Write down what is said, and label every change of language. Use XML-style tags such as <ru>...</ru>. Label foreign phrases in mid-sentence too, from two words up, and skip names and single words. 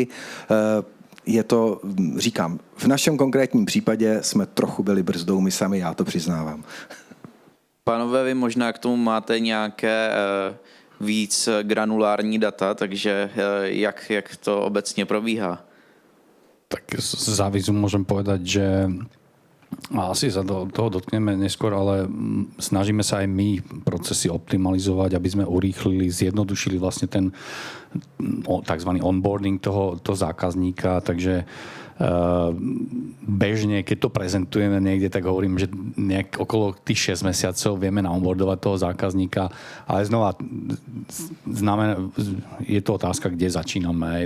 <cs>Je to, říkám, v našem konkrétním případě jsme trochu byli brzdou my sami, já to přiznávám. Pánové, vy možná k tomu máte nějaké víc granulární data, takže jak to obecně probíhá?</cs> <sk>Tak z závisu môžem povedať, že a asi sa toho dotkneme neskôr, ale snažíme sa aj my procesy optimalizovať, aby sme urýchlili, zjednodušili vlastne ten tzv. Onboarding toho zákazníka, takže bežne, keď to prezentujeme niekde, tak hovorím, že nejak okolo tých 6 mesiacov vieme naonboardovať toho zákazníka, ale znova je to otázka, kde začíname.</sk>